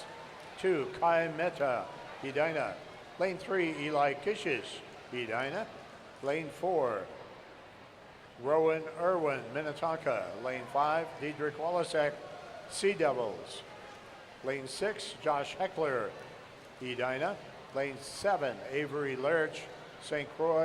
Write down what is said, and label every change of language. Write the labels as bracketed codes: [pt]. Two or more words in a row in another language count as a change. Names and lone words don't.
[en] 2, Kai Mehta, Edina. Lane 3, Eli Kishish, Edina. Lane 4, Rowan Irwin, Minnetonka. Lane 5, Diedrich Walasek, Sea Devils. Lane 6, Josh Heckler, Edina. Lane 7, Avery Lerch, St. Croix.